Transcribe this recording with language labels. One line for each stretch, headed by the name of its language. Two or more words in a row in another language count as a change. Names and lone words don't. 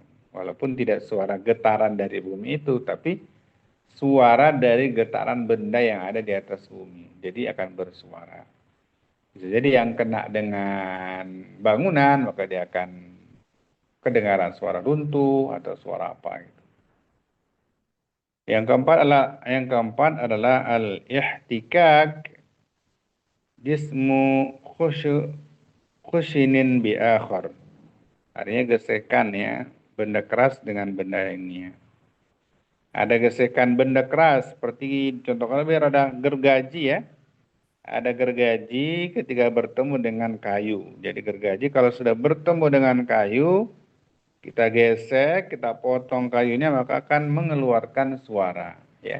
Indonesian: Walaupun tidak suara getaran dari bumi itu, tapi suara dari getaran benda yang ada di atas bumi. Jadi akan bersuara. Bisa jadi yang kena dengan bangunan, maka dia akan kedengaran suara runtuh atau suara apa gitu. Yang keempat adalah
Arabic: الاحتكاك جسم خشن بآخر.
Indonesian: Artinya gesekan ya, benda keras dengan benda lainnya. Ada gesekan benda keras seperti contohnya biar ada gergaji ya. Ada gergaji ketika bertemu dengan kayu. Jadi gergaji kalau sudah bertemu dengan kayu, kita gesek, kita potong kayunya maka akan mengeluarkan suara ya.